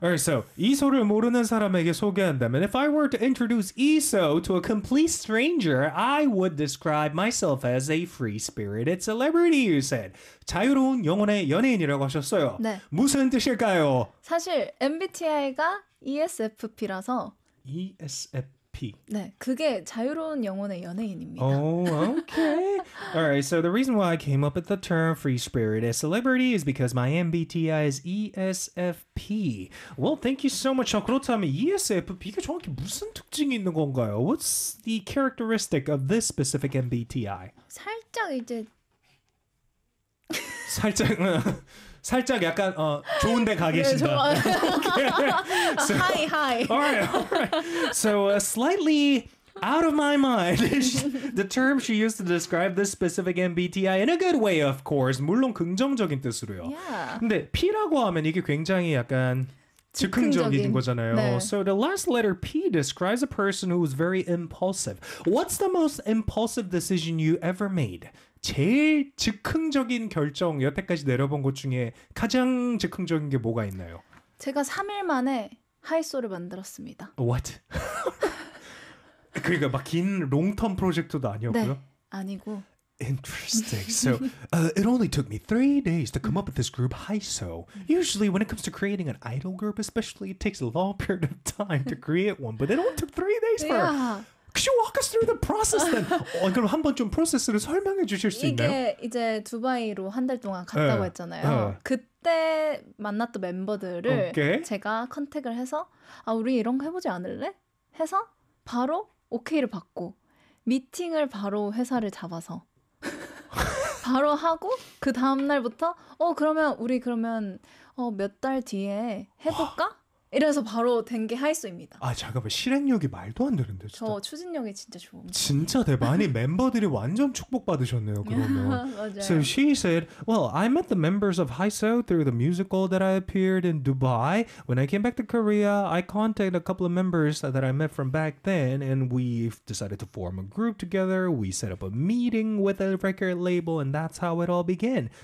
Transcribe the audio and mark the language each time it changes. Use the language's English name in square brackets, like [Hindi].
[English] Alright, so, [Korean] 이소를 모르는 사람에게 소개한다면, [English] If I were to introduce 이소 to a complete stranger, I would describe myself as a free-spirited celebrity, you said. [Korean] 자유로운 영혼의 연예인이라고 하셨어요. 네. 무슨 뜻일까요? 사실, MBTI가 ESFP라서. ESFP. 네, 그게 자유로운 영혼의 연예인입니다. [English] Oh, okay. Alright, so the reason why I came up with the term free-spirited celebrity is because my MBTI is ESFP. Well, thank you so much. [Korean] 그렇다면 ESFP가 정확히 무슨 특징이 있는 건가요? [English] What's the characteristic of this specific MBTI? [Korean] 살짝 이제... 살짝... 살짝 약간 좋은데 가 계신다. 네, 좀... okay. [English] So, hi, hi. All right. So slightly out of my mind is the term she used to describe this specific MBTI in a good way, of course. [Korean] 물론 긍정적인 뜻으로요. [English] Yeah. [Korean] 근데 P라고 하면 이게 굉장히 약간 즉흥적인 거잖아요. 네. [English] So the last letter P describes a person who is very impulsive. What's the most impulsive decision you ever made? [Korean] 제일 즉흥적인 결정 여태까지 내려본 것 중에 가장 즉흥적인 게 뭐가 있나요? 제가 3일 만에 하이소를 만들었습니다. [English] What? [Korean] 그러니까 막 긴 롱텀 프로젝트도 아니었고요? 네, 아니고. [English] Interesting. So it only took me 3 days to come up with this group, Haiso. Usually when it comes to creating an idol group, especially it takes a long period of time to create one. But it only took 3 days for yeah. Could you walk us through the process then? [Korean] 그럼 한번 좀 프로세스를 설명해 주실 수 있나요? 이게 이제 두바이로 한 달 동안 갔다고 했잖아요. 그때 만났던 멤버들을 [English] okay. [Korean] 제가 컨택을 해서 아 우리 이런 거 해보지 않을래? 해서 바로 OK를 받고 미팅을 바로 회사를 잡아서 바로 하고 그 다음 날부터 그러면 우리 몇 달 뒤에 해볼까? 이래서 바로 된 게 하이소입니다. 아 잠깐만 실행력이 말도 안 되는데 진짜. 저 추진력이 진짜 좋은데. 진짜 대박. 아니 멤버들이 완전 축복받으셨네요 그러면. 맞아요. [English] So she said, well, I met the members of Haiso through the musical that I appeared in Dubai. When I came back to Korea, I contacted a couple of members that I met from back then and we decided to form a group together. We set up a meeting with a record label and that's how it all began.